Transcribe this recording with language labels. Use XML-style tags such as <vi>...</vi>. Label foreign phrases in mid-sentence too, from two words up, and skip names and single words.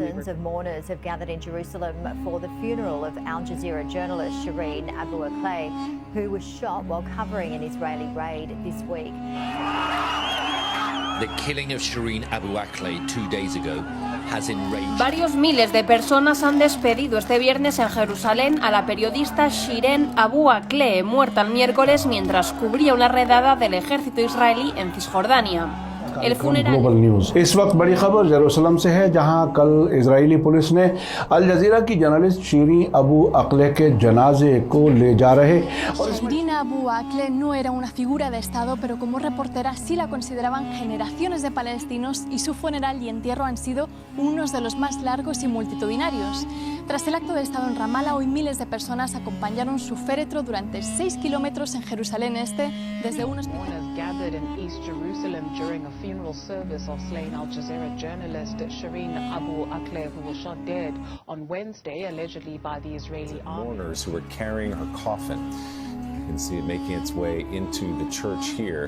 <en>Thousands of mourners have gathered in Jerusalem for the funeral of Al Jazeera journalist Shireen Abu Akleh, who was shot while covering an Israeli raid this week. The killing of Shireen Abu Akleh 2 days ago has enraged.</en> <es>Varios miles de personas han despedido este viernes en Jerusalén a la periodista Shireen Abu Akleh, muerta el miércoles mientras cubría una redada del ejército israelí en Cisjordania. El funeral.</es> <hi>ग्लोबल न्यूज़ इस वक्त बड़ी खबर जेरूसलम से है, जहां कल</hi> <en>Israeli police</en> <hi>ने अल जजीरा की जर्नलिस्ट शीरीन अबू अक्ले के जनाजे को ले जा रहे।</hi> <es>Shireen Abu Akleh no era una figura de Estado, pero como reportera sí la consideraban generaciones de palestinos y su funeral y entierro han sido unos de los más largos y multitudinarios. Tras el acto de Estado en Ramallah, hoy miles de personas acompañaron su féretro durante 6 kilómetros en Jerusalén Este, desde un hospital.</es> <en>Gathered in East Jerusalem during a funeral service of slain Al Jazeera journalist Shireen Abu Akleh, who was shot dead on Wednesday, allegedly by the Israeli army. Mourners who were carrying her coffin. You can see it making its way into the church here.</en>